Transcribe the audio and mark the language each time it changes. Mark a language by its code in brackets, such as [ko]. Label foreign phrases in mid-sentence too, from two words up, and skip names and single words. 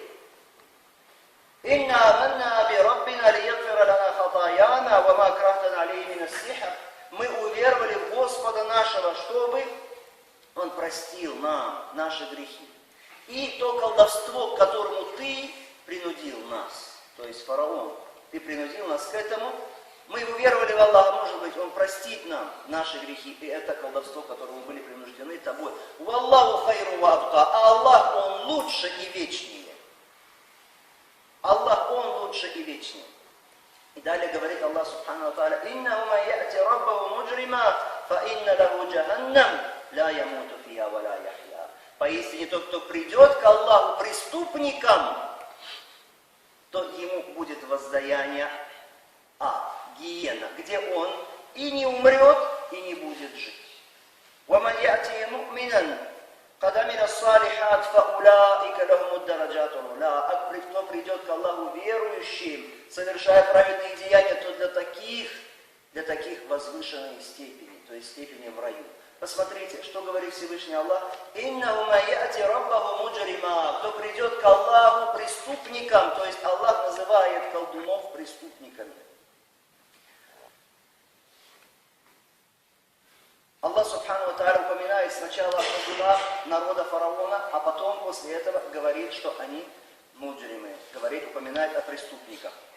[ru] Мы уверовали в Господа нашего, чтобы Он простил нам наши грехи. И то колдовство, к которому ты принудил нас, то есть фараон, ты принудил нас к этому, мы уверовали в Аллаха, может быть, Он простит нам наши грехи, и это колдовство, к которому были принуждены тобой. [ar] والله خير وأبقى, [ru] а Аллах, Он лучше и вечнее. Аллах, Он лучше и вечнее. И далее говорит [ar] الله سبحانه وتعالى: «إنه من يأت ربه مجرما فإن له جهنم لا يموت فيها ولا يحيى». [ru] Поистине тот, кто придет к Аллаху преступникам, то ему будет воздаяние гиена, где он и не умрет, и не будет жить. [ar] وَمَنْ يَأْتِي مُؤْمِنًا قَدْ عَمِلَ الصَّالِحَاتِ فَأُولَٰئِكَ لَهُمُ الدَّرَجَاتُ الْعُلَىٰ. [ru] А кто придет к Аллаху верующим, совершая праведные деяния, то для таких возвышенные степени, то есть степени в раю. Посмотрите, что говорит Всевышний Аллах: [ar] «إنه من يأت ربه مجرما». [ru] Кто придет к Аллаху преступникам, то есть Аллах называет колдунов преступниками. Аллах [ar] سبحانه وتعالى [ru] упоминает сначала о колдунах народа фараона, а потом после этого говорит, что они муджримы, упоминает о преступниках.